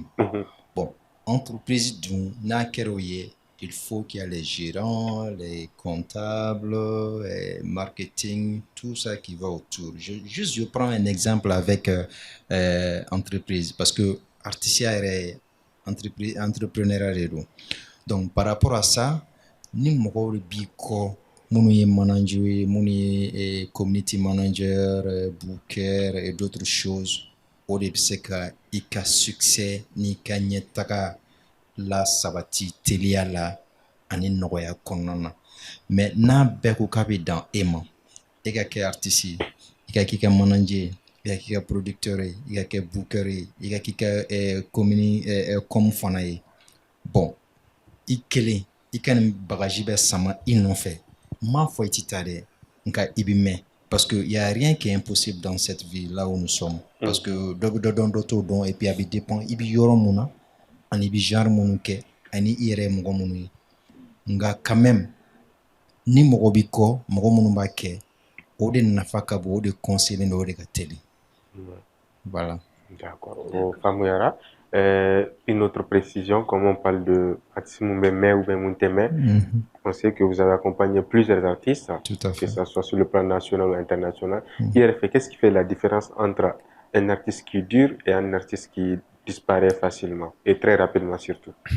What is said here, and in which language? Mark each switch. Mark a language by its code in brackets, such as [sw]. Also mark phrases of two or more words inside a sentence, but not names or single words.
[fr] Bon, entreprise d'un nakeroye, il faut qu'il y ait les gérants, les comptables, marketing, tout ça qui va autour. Je prends un exemple avec entreprise, parce que artiste est entrepreneuriat. Donc, par rapport à ça, [bm] ni mɔgɔw de b'i kɔ minnu ye manager ye minnu ye [en] community manager, [fr] booker et d'autres choses, [bm] o de bɛ se ka i ka succès n'i ka ɲɛtaga la sabati teliya la ani nɔgɔya kɔnɔna na. Mais n'a bɛɛ ko k'a bɛ dan e ma, e ka kɛ artiste ye, i ka k'i ka manager, i ka k'i ka producteur ye, i ka kɛ booker ye, i ka k'i ka com fana ye. Bon, i kelen i ka nin bagaji bɛ sama i nɔfɛ, m'a fɔ i ti taa dɛ, nka i bɛ mɛn, [fr] parce que y a rien qui est impossible dans cette vie là où nous sommes, parce que [bm] dɔ bɛ dɔ dɔn dɔ t'o dɔn, [fr] et puis [bm] a bɛ dépend i bɛ yɔrɔ mun na ani i bɛ genre minnu kɛ ani i yɛrɛ ye mɔgɔ minnu ye, nka [fr] quand même [bm] ni mɔgɔ b'i kɔ mɔgɔ minnu b'a kɛ, o de nafa ka bon, o de conseiller o de ka teli. [fr] Voilà. D'accord. Famuyara. Une autre précision, comme on parle de artiste Moumeme ou Mouteme, on sait que vous avez accompagné plusieurs artistes, que ce soit sur le plan national ou international. Qu'est-ce qui fait la différence entre un artiste qui dure et un artiste qui disparaît facilement et très rapidement surtout?